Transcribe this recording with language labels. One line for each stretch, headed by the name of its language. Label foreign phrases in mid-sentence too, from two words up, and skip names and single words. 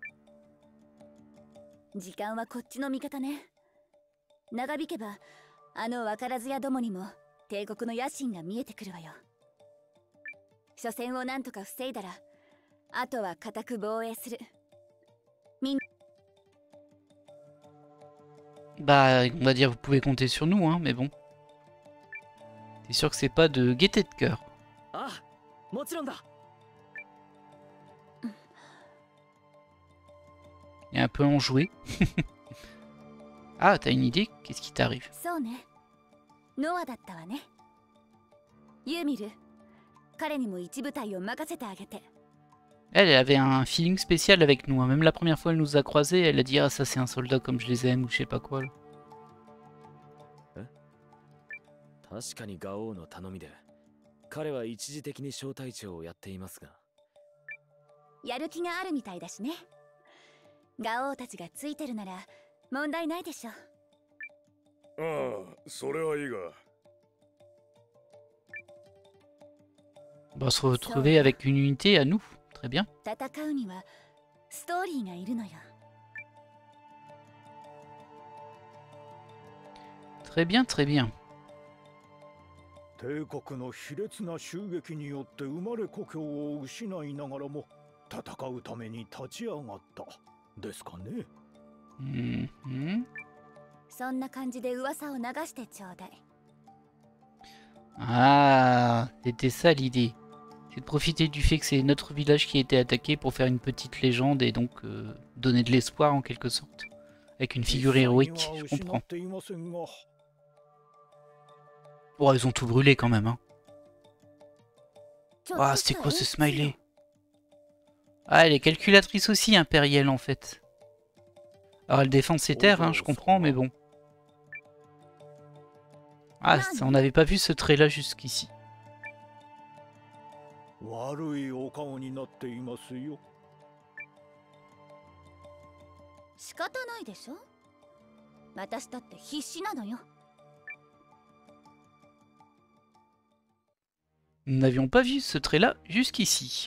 Japanese: 時間はこっちの味方ね。長引けば、あの分からずやどもにも帝国の野心が見えてくるわよ。初戦をなんとか防いだら、あとは固く防衛する。みん
French: Bah, on va dire vous pouvez compter sur nous, hein, mais bon. T'es sûr que c'est pas de gaieté de cœur? Ah, Il est un peu enjoué. Ah, t'as une idée? Qu'est-ce qui t'arrive?
Japanese: そうね。ノアだったわね。ユーミル、彼にも一部隊を任せてあげて。
French: Elle avait un feeling spécial avec nous, hein. Même la première fois elle nous a croisés, elle a dit ah ça c'est un soldat comme je les aime ou je sais pas quoi. Là.
Japanese: 確かにガオーの頼みで、彼は一時的に小隊長をやっていますが。やる気があるみたいだしね。ガオーたちがついてるなら問題ないでしょ。ああ、それはいいが。
French: On va se retrouver avec une unité à nous. Très bien.
Japanese: 戦うにはストーリーがいるのよ。
French: Très bien, très bien.
Japanese: 帝国の卑劣な襲撃によって生まれ故郷を失いながらも戦うために立ち上がったですかね。そんな感じで噂を流してちょうだい。
French: Ah, c'était ça l'idée. C'est de profiter du fait que c'est notre village qui a été attaqué pour faire une petite légende et donc donner de l'espoir en quelque sorte. Avec une figure héroïque, je comprends. Oh, ils ont tout brûlé quand même, hein. Ah, c'était quoi ce smiley? Ah, elle est calculatrice aussi, impériale en fait. Alors elle défend ses terres, hein, je comprends, mais bon. Ah, ça, on n'avait pas vu ce trait là jusqu'ici.
Japanese: 悪いお顔になっていますよ。仕方ないでしょ。私だって必死なのよ。
French: Nous n'avions pas vu ce trait là jusqu'ici.